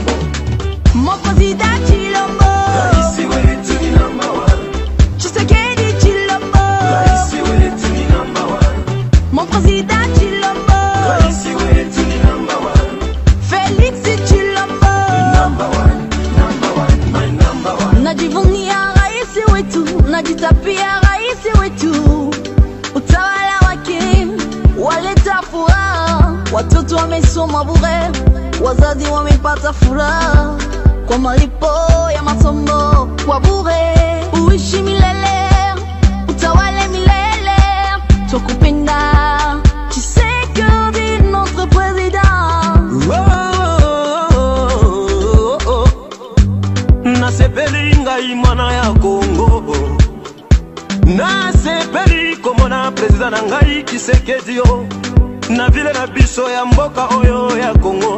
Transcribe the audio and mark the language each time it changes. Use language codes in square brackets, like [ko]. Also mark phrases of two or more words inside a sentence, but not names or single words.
[fr] Mon président Tshilombo, Tshisekedi Tshilombo, mon président Tshilombo, Félix Tshilombo, [sw] najivunia rais wetu, najitapia rais wetu, utawala wake waleta furaha, watoto wamesoma bure, wazazi wamepata furaha kwa malipo ya masomo kwa bure. Uishi milele, utawale milele, tukupenda Tshisekedi [fr] notre président. [ln] Nasepeli ngai mwana ya Congo, nasepeli komona président na ngai Tshisekedi yo, na vile na biso ya mboka oyo ya Congo.